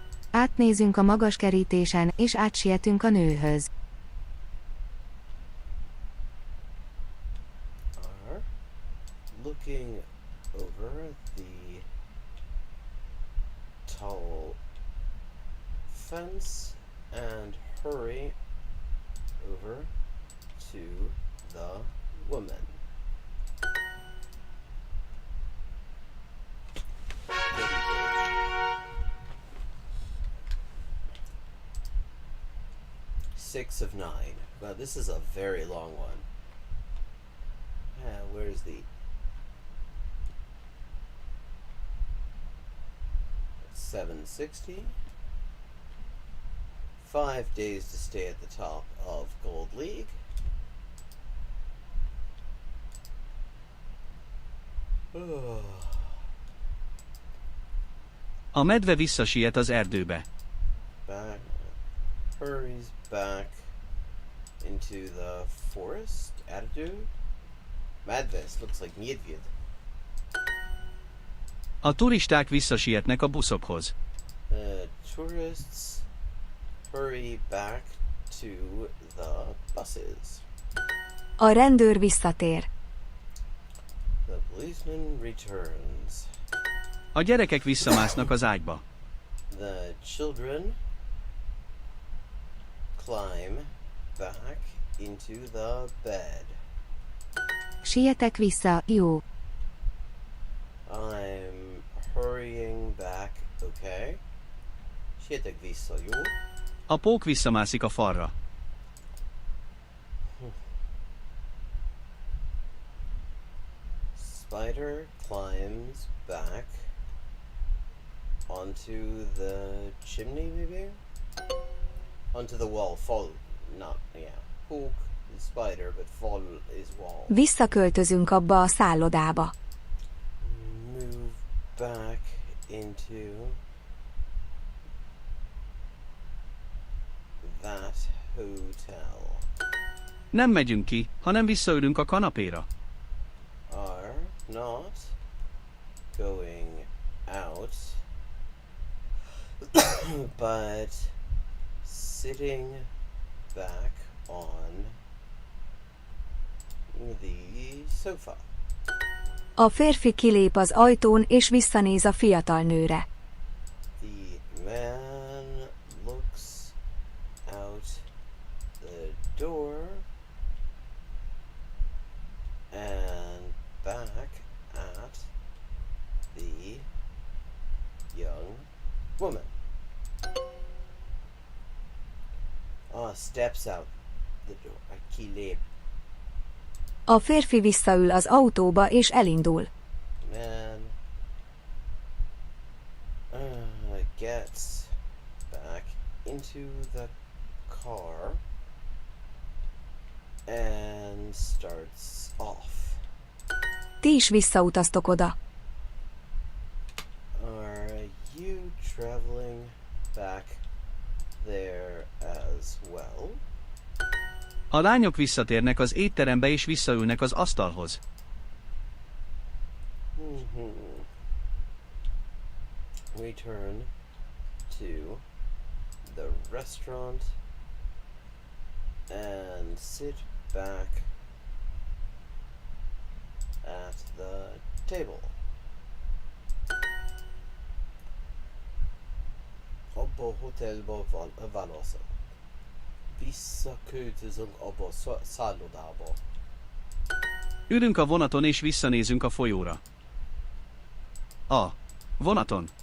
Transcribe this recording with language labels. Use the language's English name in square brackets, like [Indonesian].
[Hungarian] Átnézünk a magas kerítésen, és átsietünk a nőhöz. [English] Are looking over the tall fence and hurry over to the woman. Six of 9. Well, this is a very long one. Where's the 760. 5 days to stay at the top of Gold League. [Hungarian] A medve visszasiet az erdőbe. [English] Back, hurries back into the forest. Attitude. Madness looks like Medved. [Hungarian] A turisták visszasietnek a buszokhoz. [English] Tourists hurry back to the buses. [Hungarian] A rendőr visszatér. [English] The policeman returns. [Hungarian] A gyerekek visszamásznak az ágyba. [English] The children climb back into the bed. [Hungarian] Sietek vissza, jó. [English] I'm hurrying back. Okay. [Hungarian] Sietek vissza, jó? A pók visszamászik a falra. [English] Spider climbs back onto the chimney, maybe? Onto the wall. Fall. Not, yeah. Poke is spider, but fall is wall. [Hungarian] Visszaköltözünk abba a szállodába. [English] Move back into that hotel. [Hungarian] Nem megyünk ki, hanem visszaülünk a kanapéra. [English] Are not going out, but sitting back on the sofa. [Hungarian] A férfi kilép az ajtón és visszanéz a fiatal nőre. [English] The man looks out the door and back at the young woman. Steps out the door. Kilép. [Hungarian] A férfi visszaül az autóba és elindul. [English] Man gets back into the car and starts off. [Hungarian] Ti is visszautaztok oda. [English] Are you traveling back there as well? [Hungarian] A lányok visszatérnek az étterembe és visszaülnek az asztalhoz. [English] Return to the restaurant and sit back at the table. [Hungarian] Abba a hotelba válaszol. Visszaköltözünk abba a szállodába. Ülünk a vonaton és visszanézünk a folyóra. A vonaton.